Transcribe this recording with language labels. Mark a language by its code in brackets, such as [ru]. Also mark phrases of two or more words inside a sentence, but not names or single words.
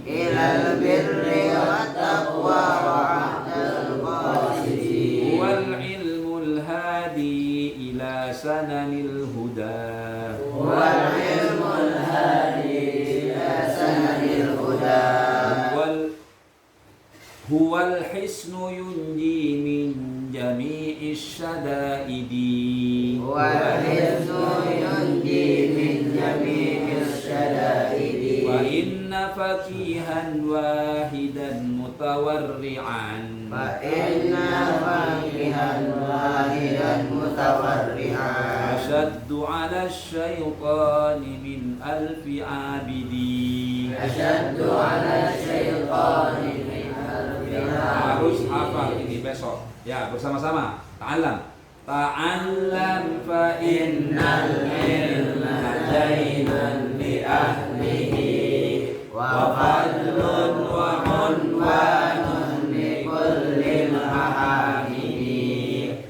[ar] إلى البر والتقوى وأعدل قاصد. والعلم هاد إلى سنن الهدى. والعلم هاد إلى سند الهدى. هو الحصن ينجي من جميع الشدائد. والحصن ينجي من جميع الشدائد. فإن فقيها واحدا متورعا فإن فاكها واحدا متورعا أشد على الشيطان من ألف عابد. أشد على الشيطان من ألف Harus عابد. [id] hafal ini besok. Ya, bersama-sama. [ar] تعلم فإن العلم زين لأهله وفضل وعنوان لكل المحامد